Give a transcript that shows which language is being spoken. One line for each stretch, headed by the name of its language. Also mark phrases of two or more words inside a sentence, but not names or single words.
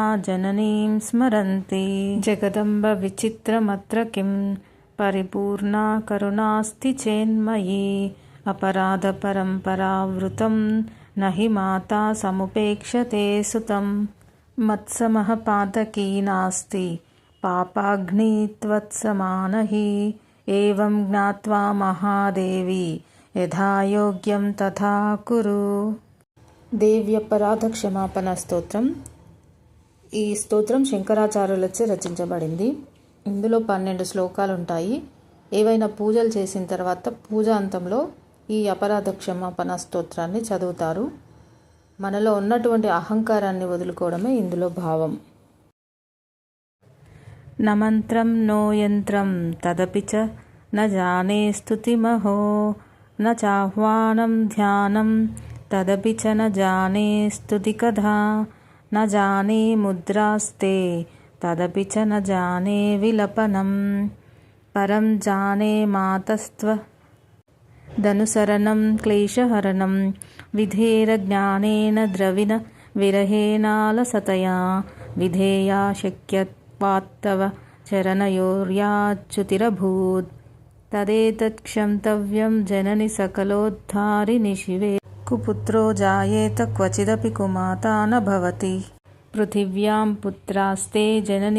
Sanskrit: जननीं स्मरन्ति जगदम्ब विचित्रमत्र किं परिपूर्णा करुणास्ति चेन्मयि अपराधपरम्परावृतं न हि माता समुपेक्षते सुतं मत्समः पातकी नास्ति पापाग्नि त्वत्समान हि एवं ज्ञात्वा महादेवी यथा योग्యం తథా కురు దేవ్యపరాధ క్షమాపణ స్తోత్రం.
Telugu: ఈ స్తోత్రం శంకరాచార్యులచే రచించబడింది. ఇందులో 12 శ్లోకాలు ఉంటాయి. ఏవైనా పూజలు చేసిన తర్వాత పూజ అంతంలో ఈ అపరాధ క్షమాపణ స్తోత్రాన్ని చదువుతారు. మనలో ఉన్నటువంటి అహంకారాన్ని వదులుకోవడమే ఇందులో భావం.
Sanskrit: న మంత్రం నో యంత్రం తదపి చ న జానే స్తుతిమహో न चाह्वानं ध्यानं तदपि च न जाने स्तुतिकथा न जाने मुद्रास्ते तदपि च न जाने विलपनं परं जाने मातस्त्वदनुसरणं क्लेशहरणं विधेरज्ञानेन द्रविण विरहेणालसतया विधेया शक्यत्वात्तव चरणयोर्याच्युतिरभूत् तदेतत्क्षन्तव्यं जननि सकलोद्धारिणि शिवे कुपुत्रो जायेत क्वचिदपि कुमाता न भवति पृथिव्यां पुत्रास्ते जननि